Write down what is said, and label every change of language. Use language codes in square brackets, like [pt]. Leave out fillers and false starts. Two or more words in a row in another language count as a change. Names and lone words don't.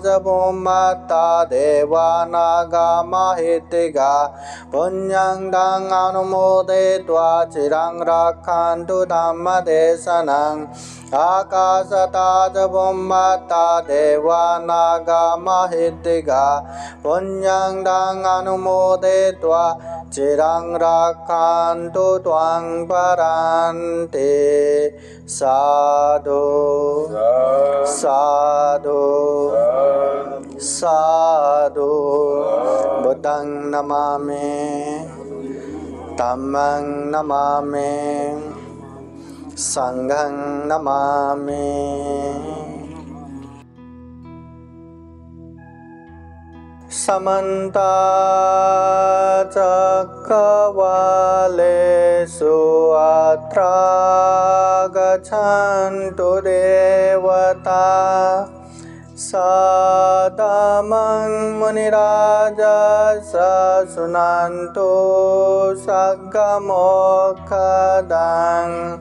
[pi] भूमत्ता देवा नागा महितिगा पुण्यं दां अनुमोदयित्वा चिरं रक्षन्तु धम्मदेशनं आकाशता च भूमत्ता देवा नागा महितिगा पुण्यं दां अनुमोदयित्वा चिरं रक्षन्तु त्वां परान्ते साधु साधु साधु बुद्धं नमामि धम्मं नमामि संघं नमामि समन्ता चक्रवालेषु अत्र गच्छन्तु देवता सदमं मुनिराजस शृण्वन्तु सद्गमोक्षदं